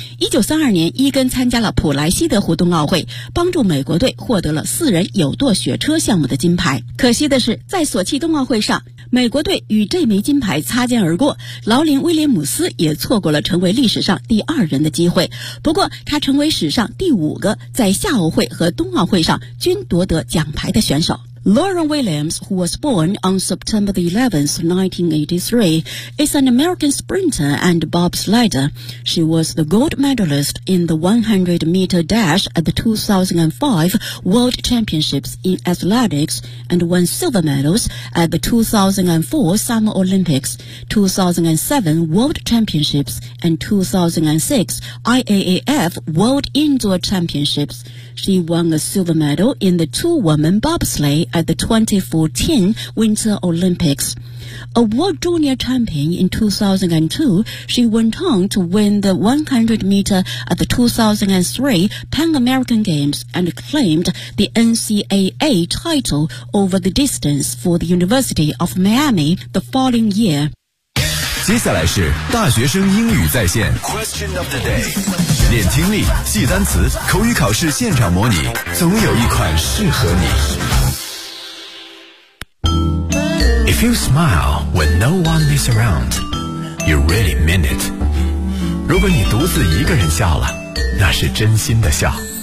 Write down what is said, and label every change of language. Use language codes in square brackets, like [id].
[zh] 1932年伊根参加了普莱西德湖冬奥会，帮助美国队获得了四人有舵雪车项目的金牌。可惜的是在索契冬奥会上，美国队与这枚金牌擦肩而过，劳林威廉姆斯也错过了成为历史上第二人的机会。不过他成为史上第五个在夏奥会和冬奥会上均夺得奖牌的选手。 [en] Lauren Williams, who was born on September the 11th, 1983, is an American sprinter and bobsledder. She was the gold medalist in the 100-meter dash at the 2005 World Championships in Athletics and won silver medals at the 2004 Summer Olympics, 2007 World Championships, and 2006 IAAF World Indoor Championships. She won a silver medal in the two-woman bobsleigh at the 2014 Winter Olympics. A world junior champion in 2002, she went on to win the 100-meter at the 2003 Pan American Games and claimed the NCAA title over the distance for the University of Miami the following year. [zh] 接下来是大学生英语在线 [en] Question of the day. [zh] 练听力，记单词，口语考试现场模拟，总有一款适合你。 [en] If you smile when no one is around, you really mean it. [zh] 如果你独自一个人笑了，那是真心的笑。